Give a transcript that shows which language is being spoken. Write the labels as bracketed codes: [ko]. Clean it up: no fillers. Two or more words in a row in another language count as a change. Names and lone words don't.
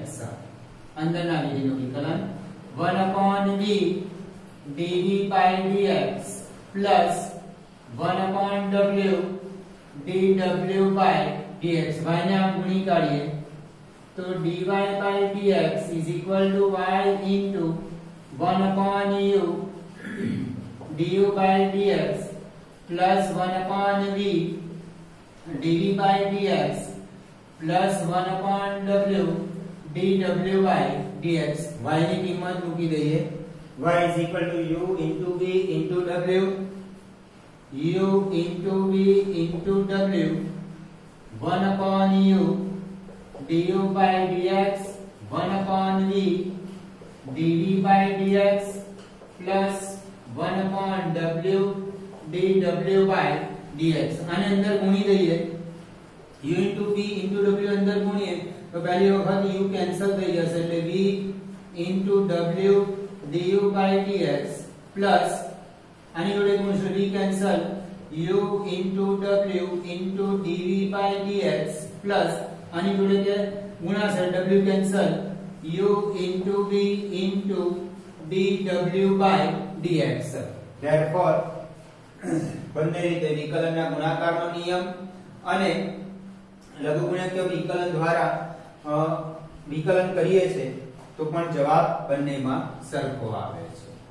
[gu] અંદરના વિધેયનું વિકલન [en] 1 upon v dv by dx plus 1 upon w dw by dx. y [gu] ને આમ ગુણી કાઢીએ તો [en] dy by dx is equal to y into 1 upon u du by dx plus 1 upon v dv by dx plus 1 upon w dw by dx. [gu] y ની કિંમત મૂકી દઈએ. [en] y is equal to u into v into w. u into v into w 1 upon u du by dx 1 upon v dv by dx plus 1 upon w dw by dx. [gu] આને અંદર ગુણી દઈએ. [en] u into v into w [gu] અંદર ગુણીએ તો પહેલી વખત u કેન્સલ થઈ જશે એટલે [en] v into w du by dx plus [gu] આની જોડે ગુણશું v કેન્સલ [en] u into w into dv by dx plus [gu] આની જોડે કે ગુણાશે w કેન્સલ [en] u into v into dw by dx. [gu] therefore બંને રીતે વિકલનના ગુણાકારનો નિયમ અને લઘુગુણ્યક વિકલન દ્વારા વિકલન કરીએ છે તો પણ જવાબ બંનેમાં સરખો આવે છે.